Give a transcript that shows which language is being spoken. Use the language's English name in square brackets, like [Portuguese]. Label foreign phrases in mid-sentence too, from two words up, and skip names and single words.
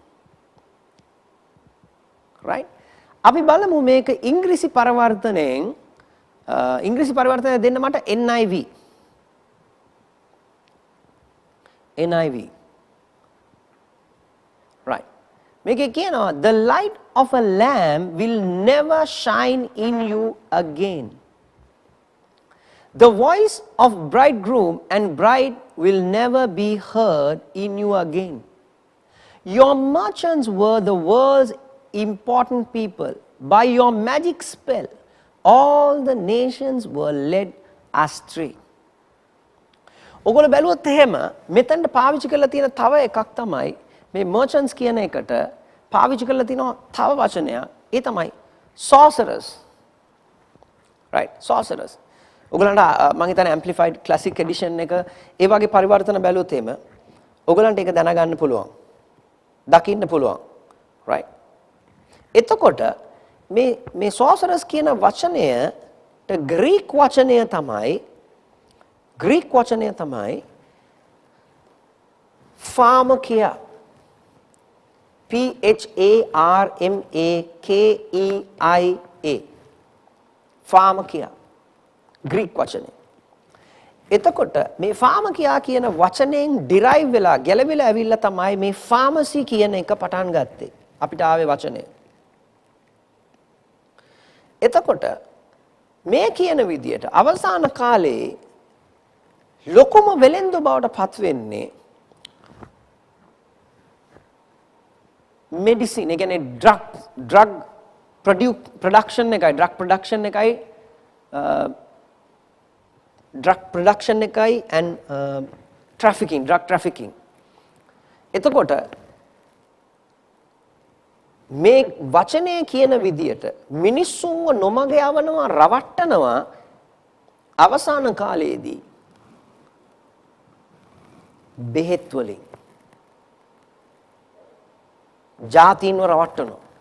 [English] right [Sinhala] අපි බලමු මේක ඉංග්‍රීසි පරිවර්තනයෙන් ඉංග්‍රීසි පරිවර්තනය දෙන්න මට NIV right මේකේ කියනවා [English] the light of a lamp will never shine in you again, the voice of bridegroom and bride will never be heard in you again. Your merchants were the world's important people. By your magic spell, all the nations were led astray. [Sinhala] ඔගොල්ලෝ බැලුවොත් එහෙම මෙතනට පාවිච්චි කරලා තියෙන තව එකක් තමයි මේ merchants කියන එකට පාවිච්චි කරලා තියෙන තව වචනයක්. ඒ තමයි sorcerers. right sorcerers. ඔයගලන්ට මම හිතන්නේ [English] amplified classic edition [Sinhala] එක ඒ වගේ පරිවර්තන බැලුවොත් එහෙම ඔයගලන්ට ඒක දැනගන්න පුළුවන්. දකින්න පුළුවන්. right එතකොට මේ sorcerers කියන වචනයට ග්‍රීක වචනය තමයි pharmakia. PHARMAKEIA pharmakia ග්‍රීක වචනය. එතකොට මේ pharmakia කියන වචනයෙන් derive වෙලා ගැලවිලා ඇවිල්ලා තමයි මේ pharmacy කියන එක පටන් ගත්තේ. අපිට ආවේ වචනය. එතකොට මේ කියන විදියට අවසාන කාලේ ලොකුම වෙලෙන්දු බවට පත් වෙන්නේ මෙඩිසින්. ඒ කියන්නේ [English] drug production [Sinhala] එකයි [English] and drug trafficking. [Sinhala] එතකොට මේ වචනය කියන විදියට මිනිස්සුන්ව නොමග යවනවා රවට්ටනවා අවසාන කාලයේදී බෙහෙත් වලින් ජාතීන්ව රවට්ටනවා.